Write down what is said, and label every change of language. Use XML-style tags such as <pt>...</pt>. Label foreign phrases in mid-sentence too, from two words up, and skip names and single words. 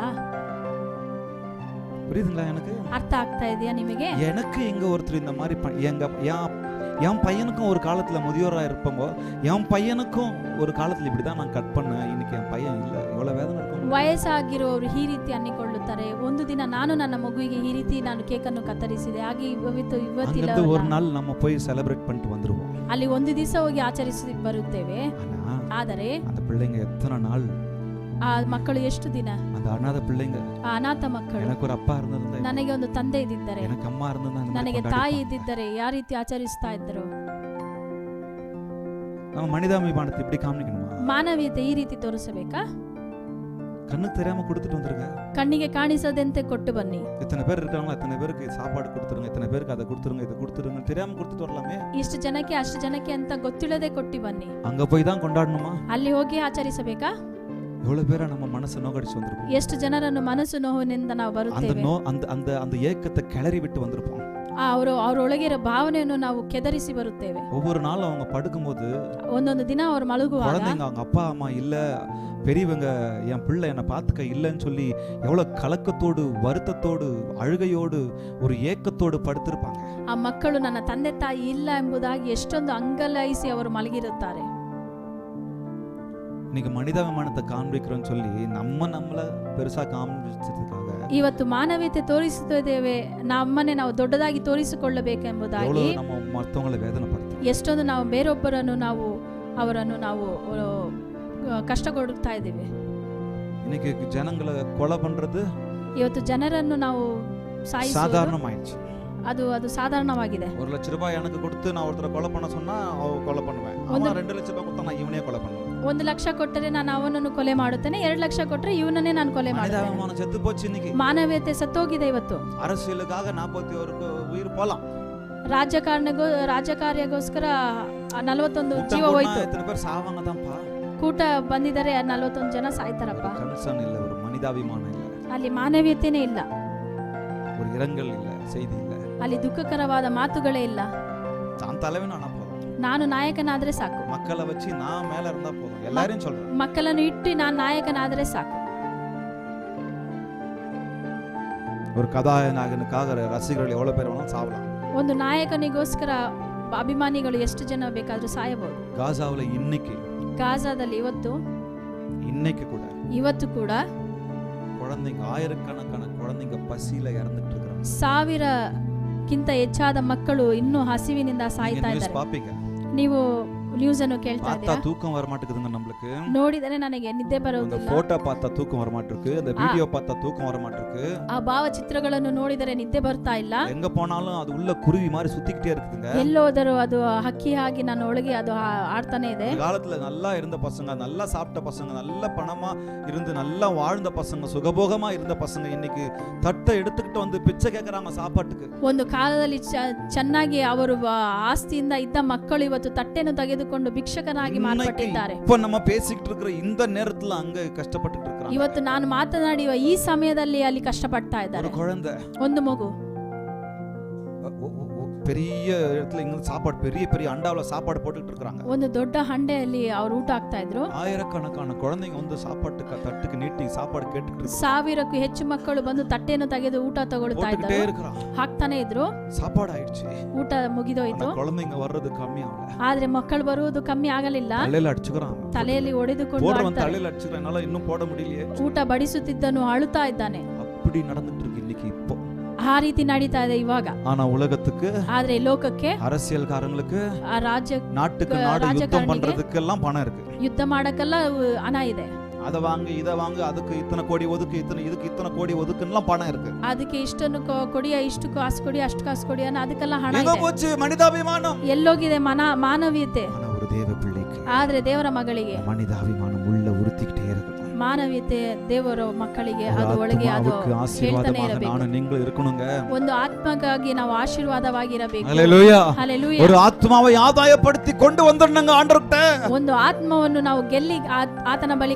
<ta>புரியுதுங்களா? எனக்கு</ta> <kn>ಅರ್ಥ ಆಗ್ತಾ ಇದೆಯಾ ನಿಮಗೆ?</kn> <ta>எனக்கு இங்க ஒருத்தர் இந்த மாதிரி என் பையனுக்கும் ஒரு காலத்துல முதியோரா இருப்போங்க, என் பையனுக்கும் ஒரு காலத்துல இப்படிதான் நான் கட் பண்ணேன், இன்னைக்கு என் பையன் இல்ல, எவ்வளவு வேதனை இருக்கும்.</ta> <kn>ವಯಸ್ಸಾಗಿರೋರು ಈ ರೀತಿ ಅನ್ನಿಕೊಳ್ಳುತ್ತಾರೆ. ಒಂದು ದಿನ ನಾನು ನನ್ನ ಮಗುವಿಗೆ ಈ ರೀತಿ ನಾನು ಕೇಕ್ ಅನ್ನು ಕತ್ತರಿಸಿದೆ, ಹಾಗೆ ಇವತ್ತಿಲ್ಲ.</kn> <ta>அங்கிருந்து ஒரு நாள் நம்ம போய் செலிப்ரேட் பண்ணிட்டு வந்துருவோம்.</ta> <kn>ಅಲ್ಲಿ ಒಂದು ದಿವಸ ಹೋಗಿ ಆಚರಿಸಿ ಬರುತ್ತೇವೆ.</kn> <ta>ஆனா</ta> <kn>ಆದರೆ</kn> <ta>அந்த பிள்ளைங்க எத்தனை நாள்,</ta> <kn>ಆ ಮಕ್ಕಳು ಎಷ್ಟು ದಿನ,</kn> <ta>அந்த அநாத பிள்ளைங்க,</ta> <kn>ಆ ಅನಾಥ ಮಕ್ಕಳು,</kn> <ta>எனக்கு ஒரு அப்பா இருந்திருந்தா,</ta> <kn>ನನಗೆ ಒಂದು ತಂದೆ ಇದ್ದಿದ್ದರೆ,</kn> <ta>எனக்கு ಅಮ್ಮ இருந்திருந்தா,</ta> <kn>ನನಗೆ ತಾಯಿ ಇದ್ದಿದ್ದರೆ ಯಾವ ರೀತಿ ಆಚರಿಸ್ತಾ ಇದ್ದರು.</kn> <ta>நம்ம மனிதாபிமானத்தை இப்படி காமிக்கணுமா?</ta> <kn>ಮಾನವೀಯತೆ ಈ ರೀತಿ ತೋರಿಸಬೇಕಾ?</kn> <ta>கண்ணுக்கு தெரியாம கொடுத்துட்டு வந்துருங்க.</ta> <kn>ಕಣ್ಣಿಗೆ ಕಾಣಿಸದಂತೆ ಕೊಟ್ಟು ಬನ್ನಿ.</kn> <ta>எத்தனை பேர் இருக்காங்களோ அத்தனை பேருக்கு சாப்பாடு கொடுத்துருங்க, எத்தனை பேருக்கு அதை கொடுத்துருங்க, இதை கொடுத்துருங்க, தெரியாம கொடுத்துட்டு வரலாமே.</ta> <kn>ಇಷ್ಟು ಜನಕ್ಕೆ ಅಷ್ಟು ಜನಕ್ಕೆ ಅಂತ ಗೊತ್ತಿಲ್ಲದೆ ಕೊಟ್ಟು ಬನ್ನಿ.</kn> <ta>அங்க போய் தான் கொண்டாடணுமா?</ta> <kn>ಅಲ್ಲಿ ಹೋಗಿ ಆಚರಿಸಬೇಕಾ?</kn> <ta>எவ்வளவு பேரை நம்ம மனசை நோக்கடிச்சு வந்திருப்போம்.</ta> <kn>ಎಷ್ಟು ಜನರನ್ನು ಮನಸ್ಸು ನೋವಿನಿಂದ ನಾವು</kn> <ta>அந்த</ta> <kn>ಬರುತ್ತೇವೆ.</kn> <ta>அந்த ஏக்கத்தை கிளறி விட்டு வந்திருப்போம்.</ta> <kn>ಅವರೊಳಗೆ ಇರೋ ಭಾವನೆಯನ್ನು ನಾವು ಕೆದರಿಸಿ ಬರುತ್ತೇವೆ.</kn> <ta>ஒவ்வொரு நாளும் அவங்க படுக்கும்போது</ta> <kn>ಒಂದೊಂದು ದಿನ ಅವರು ಮಲಗುವಾಗ</kn> <ta>குழந்தைங்க அவங்க அப்பா அம்மா இல்ல, பெரியவங்க என் பிள்ளை என்னை பார்த்துக்க இல்லைன்னு சொல்லி எவ்வளவு கலக்கத்தோடு, வருத்தத்தோடு, அழுகையோடு, ஒரு ஏக்கத்தோடு படுத்திருப்பாங்க.</ta> <kn>ಆ ಮಕ್ಕಳು ನನ್ನ ತಂದೆ ತಾಯಿ ಇಲ್ಲ ಎಂಬುದಾಗಿ ಎಷ್ಟೊಂದು ಅಂಗಲಾಯಿಸಿ ಅವರು ಮಲಗಿರುತ್ತಾರೆ.</kn> <ta>இன்னைக்கு மனிதாபிமானத்தை காண்பிக்கிறோன்னு சொல்லி நம்மள பெருசா காண்பிச்சதுக்காக</ta> <kn>ಇವತ್ತು ಮಾನವೀಯತೆ ತೋರಿಸುತ್ತಿದ್ದೇವೆ, ನಮ್ಮನ್ನೇ ನಾವು ದೊಡ್ಡದಾಗಿ ತೋರಿಸಿಕೊಳ್ಳಬೇಕೆಂಬುದಾಗಿ</kn> <ta>எவ்வளவு நம்ம மற்றவங்களை வேதனைப்படுத்துறோம்.</ta> <kn>ಎಷ್ಟೊಂದು ನಾವು ಬೇರೊಬ್ಬರನ್ನು ಅವರನ್ನು ನಾವು ಕಷ್ಟ ಕೊಡುತ್ತಾ ಇದ್ದೀವಿ.</kn> <ta>இன்னைக்கு ஜனங்களை கொலை பண்றது</ta> <kn>ಇವತ್ತು ಜನರನ್ನು ನಾವು ಸಾಯಿಸುವುದು</kn> <ta>சாதாரணமாயிடுச்சு.</ta> <kn>ಅದು ಸಾಧಾರಣವಾಗಿದೆ.</kn> <ta>1</ta> <kn>ಲಕ್ಷ ರೂಪಾಯಿ</kn> <ta>எனக்கு கொடுத்து நான் ஒருத்தரை கொலை பண்ண சொன்னா கொலை பண்ணுவேன். அவன் 2</ta> <kn>ಲಕ್ಷ ರೂಪಾಯಿ</kn> <ta>கொடுத்தா நான் இவனே கொலை பண்ணுவேன்.</ta> <kn>1 ಲಕ್ಷ ಕೊಟ್ಟರೆ ನಾನು ಅವನನ್ನು ಕೊಲೆ ಮಾಡುತ್ತೇನೆ, 2 ಲಕ್ಷ ಕೊಟ್ಟರೆ ಇವನನ್ನೇ ನಾನು ಕೊಲೆ ಮಾಡುತ್ತೇನೆ.</kn> <ta>மனிதாபிமானம் செத்து போச்சு இன்னைக்கு.</ta> <kn>ಮಾನವೀಯತೆ ಸತ್ತೋಗಿದೆ ಇವತ್ತು.</kn> <ta>அரசியலுக்காக 41 உயிர் போலாம்.</ta> <kn>ರಾಜಕಾರ್ಯಗೋಸ್ಕರ 41 ಜೀವ ಹೋಯ್ತು.</kn> <ta>எத்தனை பேர் சாவாங்க தான்ப்பா.</ta> <kn>ಕೂಟ ಬಂದಿದ್ದಾರೆ, 41 ಜನ ಸಾಯ್ತಾರಪ್ಪ.</kn> <ta>கன்சர்ன் இல்ல, ஒரு மனிதாபிமானம் இல்ல,</ta> <kn>ಅಲ್ಲಿ ಮಾನವೀಯತೆನೇ ಇಲ್ಲ,</kn> <ta>ஒரு இரங்கல் இல்ல, செய்தி இல்ல.</ta> <kn>ಅಲ್ಲಿ ದುಃಖಕರವಾದ ಮಾತುಗಳೇ ಇಲ್ಲ.</kn> <ta>தான் தலைவன் ஆனா போதும்,</ta> <kn>ನಾನು ನಾಯಕನಾದ್ರೆ ಸಾಕು,</kn> <ta>மக்களை வச்சு நான் மேல இருந்தா போதும், எல்லாரையும் சொல்றேன்.</ta> <kn>ಮಕ್ಕಳನ್ನು ಇಟ್ಟು ನಾನು ನಾಯಕನಾದ್ರೆ ಸಾಕು.</kn> <ta>ஒரு கதாநாயகனுக்காக ரசிகர்கள் எவ்வளவு பேர் வேணாலும் சாவலாம்.</ta> <kn>ಒಂದು ನಾಯಕನಿಗೋಸ್ಕರ ಅಭಿಮಾನಿಗಳು ಎಷ್ಟು ಜನ ಬೇಕಾದ್ರೂ ಸಾಯಬಹುದು.</kn> <ta>காசாவுல</ta> <kn>ಗಾಜಾದಲ್ಲಿ ಇವತ್ತು ಕೂಡ</kn> <ta>குழந்தைங்க, ஆயிரக்கணக்கான குழந்தைங்க பசியில இறந்துட்டு இருக்காங்க.</ta> <kn>1000ಕ್ಕಿಂತ ಹೆಚ್ಚಾದ ಮಕ್ಕಳು ಇನ್ನೂ ಹಸಿವಿನಿಂದ ಸಾಯ್ತಾ ಇದ್ದಾರೆ.</kn> <ta>பாப்பீங்க,</ta> <kn>ನೀವು ನ್ಯೂಸ್ ಅನ್ನು ಕೇಳ್ತಾ</kn> <ta>பார்த்தா</ta> <kn>ಇದ್ದೀರಾ?</kn> <ta>தூக்கம் வர மாட்டேங்குதுங்க நம்மளுக்கு.</ta> <kn>ನೋಡಿದರೆ ನನಗೆ ನಿದ್ದೆ</kn> <ta>அந்த</ta> <kn>ಬರುವುದಿಲ್ಲ.</kn> <ta>போட்டோ பார்த்தா தூக்கம் வர மாட்டிருக்கு, அந்த வீடியோ பார்த்தா தூக்கம் வர மாட்டிருக்கு.</ta> <kn>ಆ ಭಾವಚಿತ್ರಗಳನ್ನು ನೋಡಿದರೆ ನಿದ್ದೆ ಬರ್ತಾ ಇಲ್ಲ.</kn> <ta>எங்க போனாலும் அது உள்ள குருவி மாதிரி சுத்திக்கிட்டே இருக்குதுங்க.</ta> <kn>ಎಲ್ಲೋದರೂ ಅದು ಹಕ್ಕಿ ಆಗಿ ನನ್ನ ಒಳಗೆ ಅದು ಆಡ್ತಾನೆ ಇದೆ.</kn> <ta>ஒரு காலத்துல நல்லா இருந்த பசங்க, நல்லா சாப்பிட்ட பசங்க, நல்ல பணமா இருந்து நல்லா வாழ்ந்த பசங்க, சுகபோகமா இருந்த பசங்க இன்னைக்கு தட்டை எடுத்துக்கிட்டு வந்து பிச்சை கேக்குறாங்க சாப்பாட்டுக்கு.</ta> <kn>ಒಂದು ಕಾಲದಲ್ಲಿ ಚೆನ್ನಾಗಿ ಅವರು ಆಸ್ತಿಯಿಂದ ಇದ್ದ ಮಕ್ಕಳು ಇವತ್ತು ತಟ್ಟೆಯನ್ನು ತೆಗೆದುಕೊಂಡು ಭಿಕ್ಷಕನಾಗಿ ಮಾರ್ಪಟ್ಟಿದ್ದಾರೆ.</kn> <ta>இப்ப நம்ம பேசிக்கிட்டு இருக்கிற இந்த நேரத்துல அங்க கஷ்டப்பட்டுட்டு இருக்காங்க.</ta> <kn>ಇವತ್ತು ನಾನು ಮಾತನಾಡುವ ಈ ಸಮಯದಲ್ಲಿ ಅಲ್ಲಿ ಕಷ್ಟಪಡ್ತಾ</kn> <ta>ஒரு</ta> <kn>ಇದ್ದಾರೆ.</kn> <ta>குழந்தை</ta> <kn>ಒಂದು ಮಗು</kn> <ta>பெரிய இடத்துல இங்க சாப்பாடு பெரிய பெரிய அண்டாவுல சாப்பாடு போட்டுட்டு இருக்காங்க.</ta> <kn>ಒಂದು ದೊಡ್ಡ ಹಂಡೆಯಲ್ಲಿ ಅವರು ಊಟ ಹಾಕ್ತಾ ಇದ್ರು.</kn> <ta>ஆயிரக்கணக்கான குழந்தைங்க வந்து சாப்பாட்டுக்கு தட்டுக்கு நீட்டி சாப்பாடு கேட்டுட்டு இருக்காங்க.</ta> <kn>1000ಕ್ಕೂ ಹೆಚ್ಚು ಮಕ್ಕಳು ಬಂದು ತಟ್ಟೆಯನ್ನು ತೆಗೆದು ಊಟ ತಗೊಳ್ತಾ</kn> <ta>போட்டுட்டே</ta> <kn>ಇದ್ರು,</kn> <ta>இருக்காங்க.</ta> <kn>ಹಾಕ್ತಾನೆ ಇದ್ರು.</kn> <ta>சாப்பாடு ஆயிடுச்சு,</ta> <kn>ಊಟ ಮುಗಿದೋಯ್ತು.</kn> <ta>குழந்தைங்க வர்றது கம்மி ஆகல.</ta> <kn>ಆದ್ರೆ ಮಕ್ಕಳು ಬರುವುದು ಕಮ್ಮಿ ಆಗಲಿಲ್ಲ.</kn> <ta>தலையில அடிச்சுக்கிறான்,</ta> <kn>ತಲೆಯಲ್ಲಿ ಹೊಡೆದುಕೊಂಡು</kn> <ta>போடுறவன்</ta> <kn>ಆಡ್ತಾರೆ.</kn> <ta>தலையில அடிச்சுக்கிறான், என்னால இன்னும் போட முடியலையே.</ta> <kn>ಊಟ ಬಡಿಸುತ್ತಿದ್ದನು ಅಳುತ್ತಾ ಇದ್ದಾನೆ.</kn> <ta>அப்படி நடந்துட்டு இருக்கு இன்னைக்கு இப்போ.</ta> <kn>ಆ ರೀತಿ ನಡೀತಾ ಇದೆ ಇವಾಗ.</kn> <ta>ஆனா உலகத்துக்கு,</ta> <kn>ಆದ್ರೆ ಲೋಕಕ್ಕೆ,</kn> <ta>அரசியல்காரங்களுக்கு,</ta> <kn>ಆ ರಾಜ್ಯ</kn> <ta>நாட்டுக்கு நாடு யுத்தம் பண்றதுக்கு எல்லாம் பணம் இருக்கு.</ta> <kn>ಯುದ್ಧ ಮಾಡಕ್ಕೆಲ್ಲ ಹಣ ಇದೆ.</kn> <ta>அத வாங்கு இத வாங்கு, அதுக்கு இத்தனை கோடி ஒதுக்கு, இதுக்கு இத்தனை கோடி ஒதுக்குன்னு பணம் இருக்கு.</ta> <kn>ಅದಕ್ಕೆ ಇಷ್ಟನ್ನು ಕೊಡಿ, ಇಷ್ಟು ಕಾಸು ಕೊಡಿ, ಅಷ್ಟು ಕಾಸು ಕೊಡಿ ಅನ್ನೋ ಅದಕ್ಕೆಲ್ಲ ಹಣ</kn> <ta>எங்க</ta> <kn>ಇದೆ.</kn> <ta>போச்சு மனிதாபிமானம்?</ta> <kn>ಎಲ್ಲೋಗಿದೆ ಮಾನವೀಯತೆ?</kn> <ta>ஆனா ஒரு தேவ பிள்ளைக்கு</ta> <kn>ಆದ್ರೆ ದೇವರ ಮಗಳಿಗೆ</kn> <ta>மனிதாபிமானம் உள்ள உறுத்திக்கிட்டே இருக்கு.</ta> <kn>ಮಾನವೀಯತೆ ದೇವರ ಮಕ್ಕಳಿಗೆ ಅದು ಒಳಗೆ ಅದು ಹೇಳ್ತಾನೆ</kn> <ta>ஆசீர்வாதமாக</ta> <kn>ಇರಬೇಕು.</kn> <ta>ನಾನು நீங்களும் இருக்கணுங்க.</ta> <kn>ಒಂದು ಆತ್ಮಗಾಗಿ ನಾವು ಆಶೀರ್ವಾದವಾಗಿರಬೇಕು.</kn> <ta>ஹல்லேலூயா.</ta> <kn>ಹಲ್ಲೆಲೂಯಾ.</kn> <ta>ஒரு ஆத்மாவை ஆதாயப்படுத்தி கொண்டு வந்துடணுங்க ஆண்டவர்கிட்ட.</ta> <kn>ಒಂದು ಆತ್ಮವನ್ನು ನಾವು ಗೆಲ್ಲಿ ಆತನ ಬಳಿ</kn>